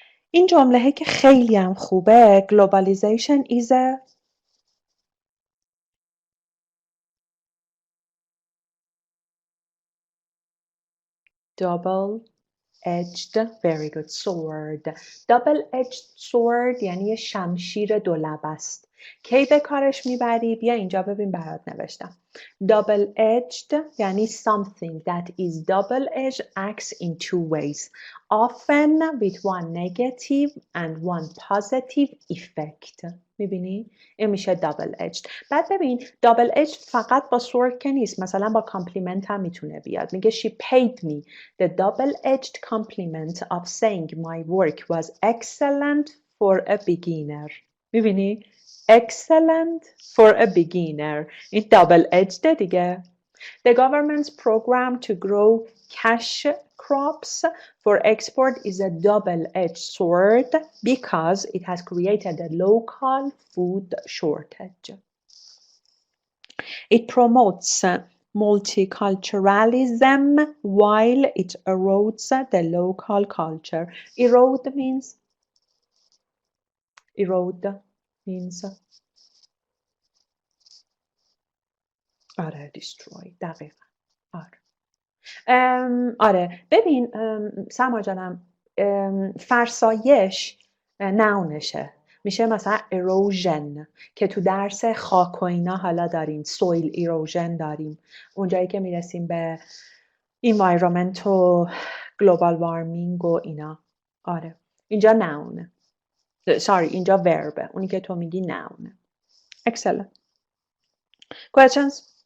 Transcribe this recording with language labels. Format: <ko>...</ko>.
<fa>این جمله که خیلی هم خوبه</fa> <en>globalization is a double-edged very good sword.</en> <fa>double-edged sword یعنی شمشیر دو لب است. کی به کارش میبری؟ بیا اینجا ببین برات نوشتم.</fa> <en>double-edged یعنی something that is double-edged acts in two ways. often with one negative and one positive effect.</en> <fa>میبینی؟ این میشه double-edged. بعد ببین double-edged فقط با sword که نیست. مثلا با کامپلیمنت هم میتونه بیاد. میگه</fa> <en>she paid me the double-edged compliment of saying my work was excellent for a beginner.</en> <fa>میبینی؟</fa> <en>excellent for a beginner.</en> <fa>این double-edged دیگه.</fa> <en>The government's program to grow cash crops for export is a double-edged sword because it has created a local food shortage. It promotes multiculturalism while it erodes the local culture. Erode means</en> <fa>آره</fa> <en>destroy.</en> <fa>دقیقا. آره ببین سما جانم فرسایش نونشه میشه مثلا erosion که تو درس خاک و اینا حالا داریم soil erosion داریم اونجایی که میرسیم به environment و global warming و اینا آره اینجا نونه اینجا verb اونی که تو میگی نونه</fa> <en>excellent questions</en>